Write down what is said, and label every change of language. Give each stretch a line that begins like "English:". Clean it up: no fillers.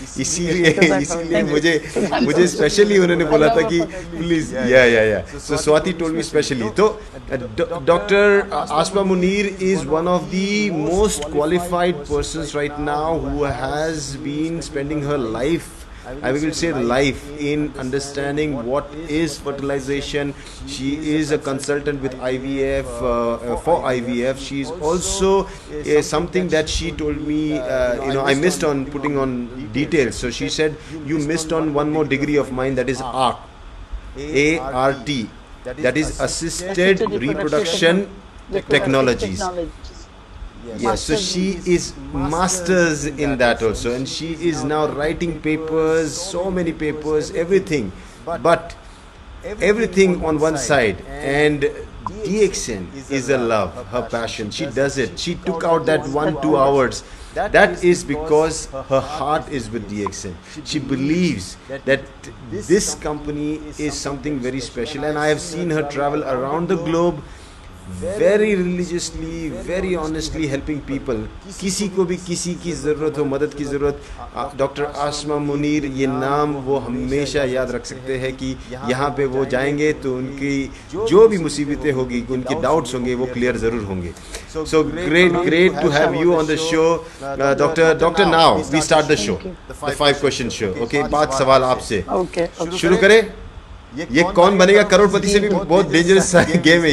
Hindi: इसीलिए मुझे स्पेशली उन्होंने बोला था कि प्लीज,
English: या so Swati told me specially. तो doctor Asma Munir is one of the most qualified persons right now who has been spending her life, I will say life, in understanding what is fertilization. She is a consultant with IVF, for IVF. She is also something that she told me, I missed on putting on details. So she said, you missed on one more degree of mine, that is ART, ART, that is Assisted Reproduction Technologies. Yes, so she is masters in that also, and she is now writing papers, so many papers, everything, but everything on one side, and DXN is a love, her passion. She does it. She took out that 1-2 hours. That is because her heart is with DXN. She believes that this company is something very special, and I have seen her travel around the globe very religiously, very honestly helping people.
Hindi: किसी को भी किसी की ज़रूरत हो, मदद की ज़रूरत, डॉक्टर आसमा मुनीर, ये नाम वो हमेशा याद रख सकते हैं कि यहाँ पे वो जाएंगे तो उनकी जो भी मुसीबतें होगी, उनके डाउट्स होंगे, वो क्लियर ज़रूर होंगे.
English: So great to have you on the show, Doctor. Now we start the show, the 5 question show.
Hindi: Okay, 5 सवाल आपसे. शुरू करें. ये कौन बनेगा करोड़पति से भी बहुत डेंजरस गेम है.